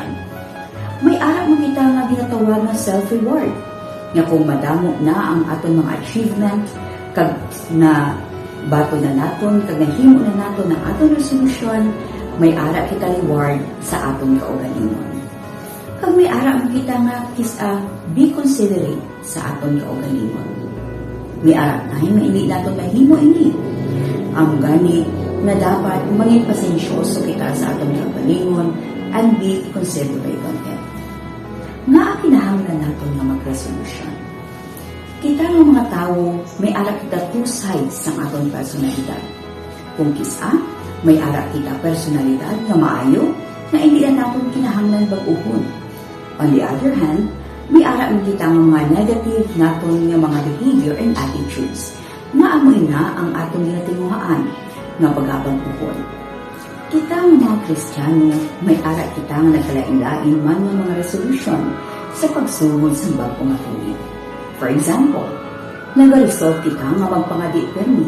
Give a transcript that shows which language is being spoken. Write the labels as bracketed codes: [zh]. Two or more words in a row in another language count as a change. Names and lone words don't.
[hil] May ara mo kita nga ginatawag na self-reward nga kung madamo na ang aton mga achievement kag na bato na naton kag nahimo na naton ang aton resolution, may ara kita reward sa aton kaugalingon. Kag may ara mo kita nga [en] be considerate [hil] sa aton kaugalingon. May ara na hindi naton mahimo ini. Ang gani na dapat maging pasensyoso kita sa aton kaugalingon and [en] be considerate on it. [hil] Nga kinahanglan naton nga mag-resolution. Kita ng mga tao, may ara kita [en] two sides [hil] sa aton personalidad. Kung kisa, may ara kita personalidad na maayo na hindi na natin kinahanglan bag-uhon. [en] On the other hand, [hil] may ara mo kita ng mga negative naton nga mga [en] behavior and attitudes [hil] na amoy na ang atong ginatinguhaan nga pag-abang-uhon. Kita ng mga Kristiyano, may ara kita nga nagkalain-lain man ng mga resolution sa pagsugod sa bagong tuig. [en] For example, [hil] nag-resolve kita nga magpangadi permi.